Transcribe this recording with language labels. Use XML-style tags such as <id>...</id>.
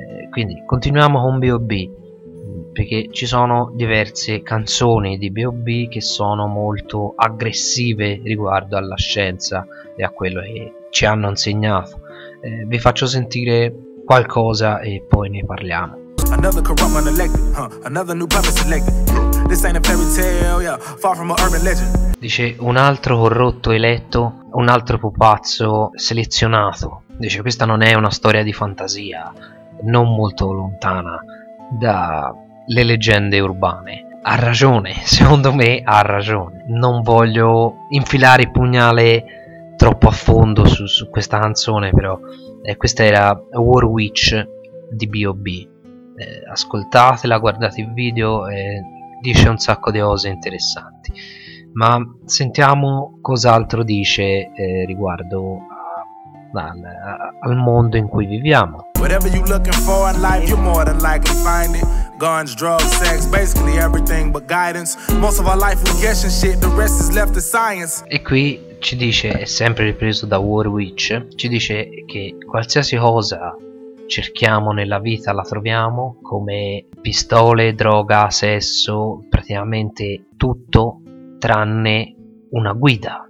<it>Quindi continuiamo con B.O.B. perché ci sono diverse canzoni di B.O.B. che sono molto aggressive riguardo alla scienza e a quello che ci hanno insegnato. Vi faccio sentire qualcosa e poi ne parliamo.</it> <en>Another corrupt unelected, huh? Another new puppet selected. This ain't a fairy tale, yeah. Far from an urban legend.</en> <it>Dice un altro corrotto eletto, un altro pupazzo selezionato. Dice questa non è una storia di fantasia, non molto lontana da le leggende urbane. Ha ragione, secondo me ha ragione. Non voglio infilare il pugnale troppo a fondo su questa canzone, però questa era War Witch di B.O.B. Ascoltatela, guardate il video, dice un sacco di cose interessanti. Ma sentiamo cos'altro dice riguardo al mondo in cui viviamo.</it> <en>Whatever you looking for in life, you're more than likely to find it. Guns, drugs, sex, basically everything but guidance. Most of our life we guessing shit, the rest is left to science.</en> <it>E qui ci dice, è sempre ripreso da War Witch, ci dice che qualsiasi cosa cerchiamo nella vita la troviamo, come pistole, droga, sesso, praticamente tutto tranne una guida.</it>